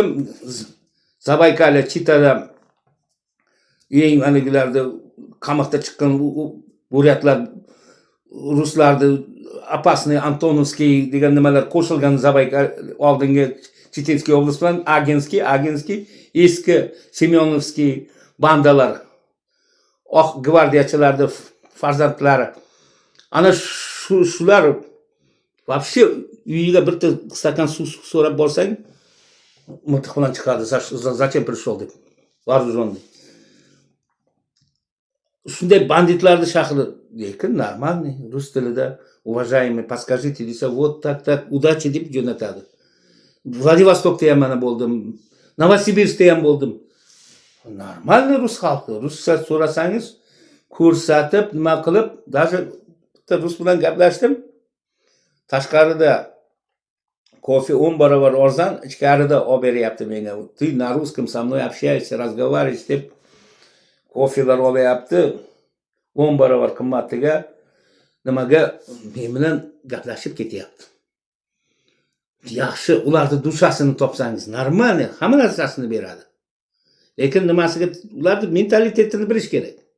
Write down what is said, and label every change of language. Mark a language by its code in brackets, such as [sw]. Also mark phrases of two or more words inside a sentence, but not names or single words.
[uz] Zabaykalya, Chitada, eng aniqlarda qamoqda chiqqan buryatlar, ruslarni opasniy Antonovskiy degan nimalar qo'shilgan Zabaykal oldingi Chechenskiy oblast bilan Aginskiy, eski Semyonovskiy bandalar, oq gvardiyachilarning farzandlari. Ana shular вообще uyiga bir stakan suv so'rab borsang, miltiq bilan chiqadi. [ru] Zачем пришел [uz] deb. Вооруженный. Shunday banditlarni shahri, lekin normalniy rus tilida [ru] уважаемый, подскажите [uz] desa, [ru] вот так, удачи [uz] deb jo'natadi. Vladivostokda ham mana bo'ldim, Novosibirskda ham bo'ldim. Normalniy rus xalqi, ruscha so'rasangiz ko'rsatib, nima qilib, даже bitta rus bilan gaplashdim. Tashqarida кофе 10 barobar arzon, ichkarida olib beryapti menga. [ru] Ты на русском со мной общаешься, разговариваешь [uz] deb kofelar olyapti. 10 barobar qimmatiga nimaga men bilan gaplashib ketyapti. Yaxshi, ularni dushasini topsangiz, normalniy, hamma narsasini beradi. Lekin nimasiga ularning mentalitetini bilish kerak.